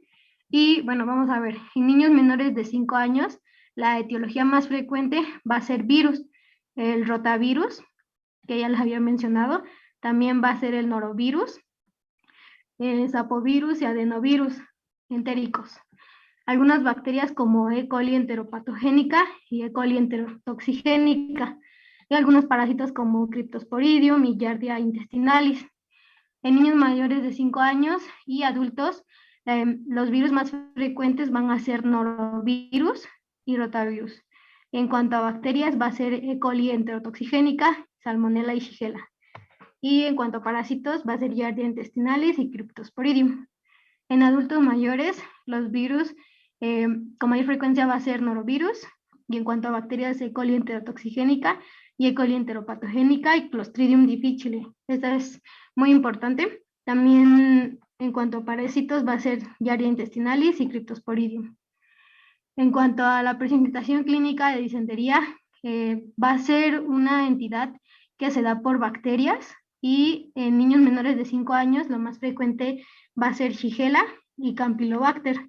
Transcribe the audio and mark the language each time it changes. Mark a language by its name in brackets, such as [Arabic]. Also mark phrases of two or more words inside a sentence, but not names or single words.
[Spanish] Y bueno, vamos a ver, en niños menores de 5 años, la etiología más frecuente va a ser virus, el rotavirus, que ya les había mencionado, también va a ser el norovirus, el sapovirus y adenovirus entéricos. Algunas bacterias como E. coli enteropatogénica y E. coli enterotoxigénica, y algunos parásitos como Cryptosporidium y Giardia intestinalis. En niños mayores de 5 años y adultos, los virus más frecuentes van a ser norovirus y rotavirus. En cuanto a bacterias, va a ser E. coli enterotoxigénica, Salmonella y Shigella. Y en cuanto a parásitos, va a ser Giardia intestinalis y Cryptosporidium. En adultos mayores, los virus con mayor frecuencia va a ser norovirus, y en cuanto a bacterias, E. coli enterotoxigénica y E. coli enteropatogénica y Clostridium difficile. Esta es muy importante. También En cuanto a parásitos, va a ser Giardia intestinalis y Cryptosporidium. En cuanto a la presentación clínica de disentería, va a ser una entidad que se da por bacterias y en niños menores de 5 años lo más frecuente va a ser Shigella y Campylobacter.